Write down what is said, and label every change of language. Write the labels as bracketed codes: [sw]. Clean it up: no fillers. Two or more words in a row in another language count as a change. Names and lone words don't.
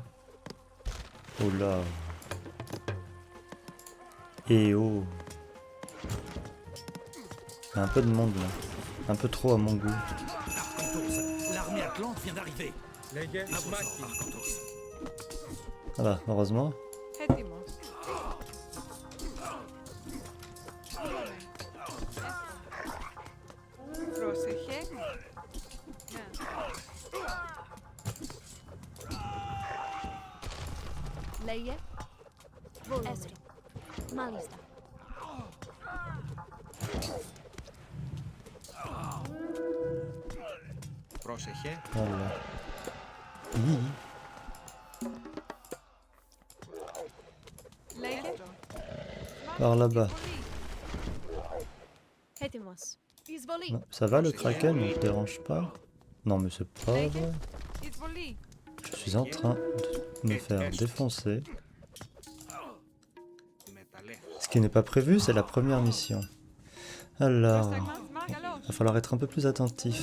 [fr] Oh là. Et oh. Il y a un peu de monde là. Un peu trop à mon goût. Arcantos L'Atlante vient d'arriver. [el] Λέγε [fr] À [el] εις [fr] vos [el] μάχη. [fr] ordres, Arkantos. Voilà, heureusement. [el] Έτοιμος. Πρόσεχε. Λέγε. Έστω. Μάλιστα. Πρόσεχε. [fr] Voilà. Oui. [el] Λέγε. [fr] Par là-bas. [el] Έτοιμος. Εισβολή. [fr] Non, ça va le kraken, ne te dérange pas? Non mais c'est pas vrai. [el] Εισβολή. [fr] Je suis en train de me faire défoncer. Ce qui n'est pas prévu, c'est la première mission. Alors, [el] Πρόσταγμα. Καλώς. [fr] va falloir être un peu plus attentif.